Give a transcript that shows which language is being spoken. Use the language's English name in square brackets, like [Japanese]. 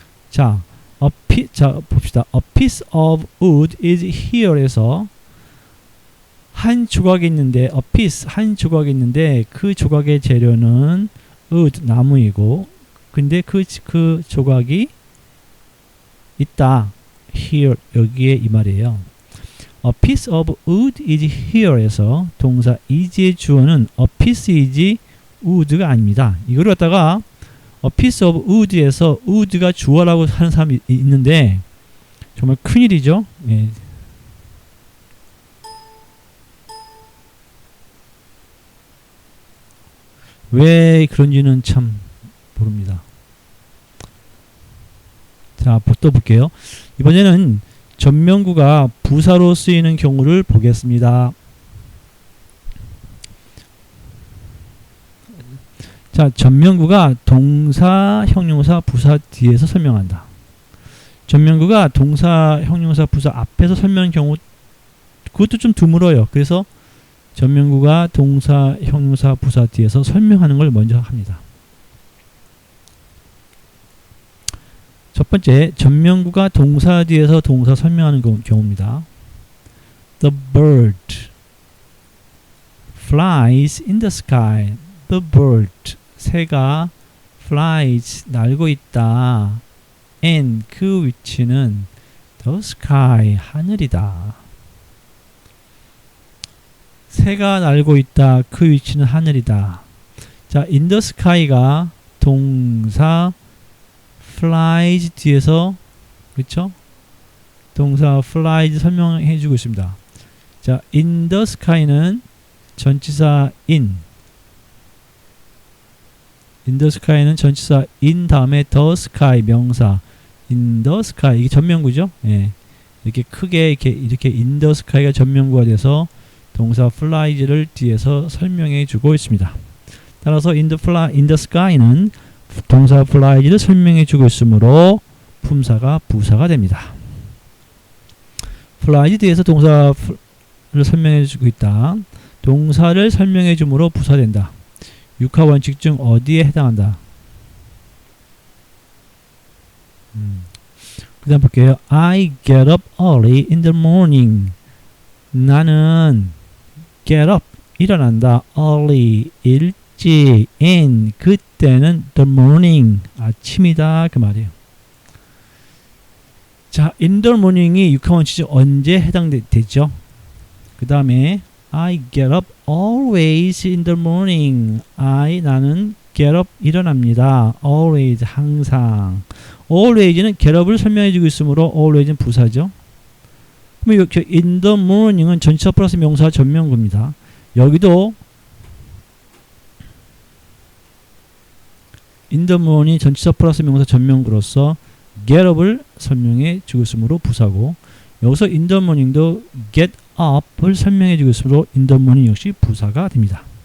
[Korean] 자, 봅시다. [English] A piece of wood is here [Korean] 에서 한 조각이 있는데 a piece 한 조각이 있는데 그 조각의 재료는 wood 나무이고 근데 그 조각이 있다. here 여기에 이 말이에요. [English] A piece of wood is here에서 동사 is의 주어는 a piece is wood가 [Korean] 아닙니다. 이걸 갖다가 a piece of wood에서 wood가 주어라고 하는 사람이 있는데 정말 큰일이죠. 예. 왜 그런지는 참 모릅니다. 자, 또 볼게요. 이번에는 전면구가 부사로 쓰이는 경우를 보겠습니다. 자, 전면구가 동사, 형용사, 부사 뒤에서 설명한다. 전면구가 동사, 형용사, 부사 앞에서 설명한 경우 그것도 좀 드물어요. 그래서 전면구가 동사, 형용사, 부사 뒤에서 설명하는 걸 먼저 합니다. 첫 번째, 전면구가 동사 뒤에서 동사 설명하는 경우입니다. [English] The bird flies in the sky. The bird, [Korean] 새가 flies, 날고 있다. and, 그 위치는 [English] the sky, [Korean] 하늘이다. 새가 날고 있다. 그 위치는 하늘이다. 자, [English] in the sky [Korean] 가 동사 flies 뒤에서 그렇죠? 동사 flies 설명해 주고 있습니다. 자, [English] in the sky [Korean] 는 전치사 in [English] the sky [Korean] 는 전치사 in 다음에 the sky 명사 in the sky 이게 전면구죠? 예. 이렇게 크게 이렇게 [English] in the sky [Korean] 가 전면구가 돼서 동사 flies를 뒤에서 설명해 주고 있습니다. 따라서 [English] in the sky [Korean] 는 동사 flies를 설명해 주고 있으므로 품사가 부사가 됩니다. implies 뒤에서 동사를 설명해 주고 있다. 동사를 설명해 줌으로 부사된다. 육하 원칙 중 어디에 해당한다? 그 다음 볼게요. [English] I get up early in the morning. [Korean] 나는 [English] get up, [Korean] 일어난다. early, 일찍. in, 그때는 [English] the morning, [Korean] 아침이다. 그 말이에요. 자, [English] in the morning [Korean] 이 육하 원칙 언제 해당되죠? 그 다음에 [English] I get up always in the morning. [Korean] 나는 [English] get up, [Korean] 일어납니다. always, 항상. always는 [English] get up [Korean] 을 설명해주고 있으므로 always는 부사죠. 그럼 이렇게 [English] in the morning [Korean] 은 전치사 플러스 명사 전면구입니다. 여기도 [English] in the morning [Korean] 전치사 플러스 명사 전면구로서 [English] get up [Korean] 을 설명해 주고 있으므로 부사고, 여기서 in the morning도 get up을 설명해 주고 있으므로 in the morning 역시 부사가 됩니다.